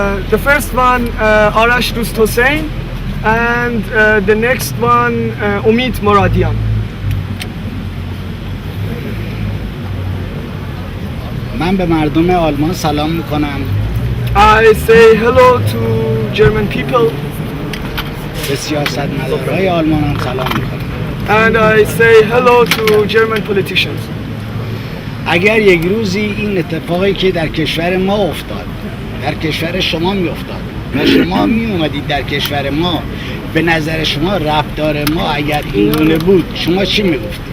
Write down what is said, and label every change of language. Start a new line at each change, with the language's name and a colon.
English: The first one, Arash Dust Hossein, and the next one, Umid Moradian.
Persian: من به مردم آلمان سلام میکنم.
English: I say hello to German people.
Persian: به سیاستمدارای آلمان هم سلام میکنم.
English: And I say hello to German politicians.
Persian: اگر یک روزی این اتفاقی که در کشور ما افتاد، در کشور شما می افتاد و شما می اومدید در کشور ما، به نظر شما رفتار ما اگر این گونه بود، شما چی می گفتید؟